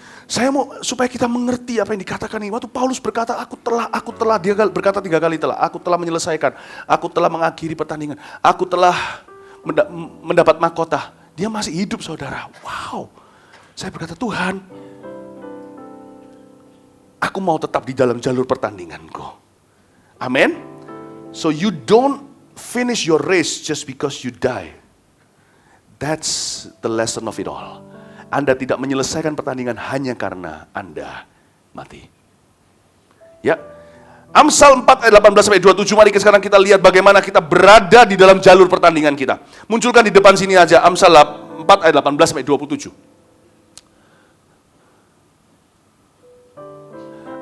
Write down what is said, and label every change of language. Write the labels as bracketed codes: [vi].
[id] Saya mau supaya kita mengerti apa yang dikatakan ini. Waktu Paulus berkata, aku telah, dia berkata 3 kali telah, aku telah menyelesaikan, aku telah mengakhiri pertandingan, aku telah mendapat mahkota. Dia masih hidup, saudara. Wow. Saya berkata, Tuhan, aku mau tetap di dalam jalur pertandinganku. Amin. [en] So you don't finish your race just because you die. That's the lesson of it all. [id] Anda tidak menyelesaikan pertandingan hanya karena Anda mati. Ya. Amsal 4 ayat 18-27, mari sekarang kita lihat bagaimana kita berada di dalam jalur pertandingan kita. Munculkan di depan sini aja, Amsal 4 ayat 18-27.